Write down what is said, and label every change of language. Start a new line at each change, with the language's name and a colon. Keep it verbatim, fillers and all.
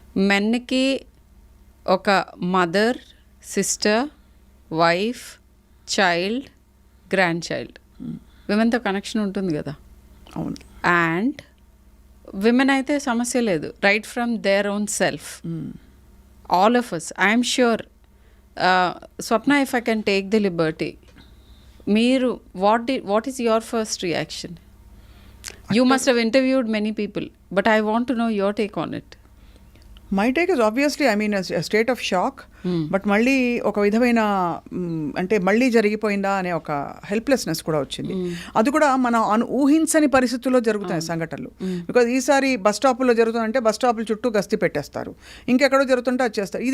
Telugu: మెన్కి ఒక mother, sister, wife, child, grandchild, విమెన్తో connection ఉంటుంది కదా. అవును.
English: and women
Telugu: అయితే సమస్య లేదు,
English: Right from their own self. All of us, I am sure, uh, Swapna, if I can take the liberty, Meeru, what did, what is your first reaction? You must have interviewed many people, but I want to know your take on it. My take is obviously I mean a state of shock, but
Telugu: మళ్ళీ ఒక విధమైన అంటే మళ్ళీ జరిగిపోయిందా అనే ఒక helplessness కూడా వచ్చింది. అది కూడా మనం అను ఊహించని పరిస్థితుల్లో జరుగుతాయి సంఘటనలు. బికాజ్ ఈసారి బస్ స్టాపుల్లో జరుగుతుందంటే బస్ స్టాపుల చుట్టూ గస్తీ పెట్టేస్తారు, ఇంకెక్కడో జరుగుతుంటే అది చేస్తారు.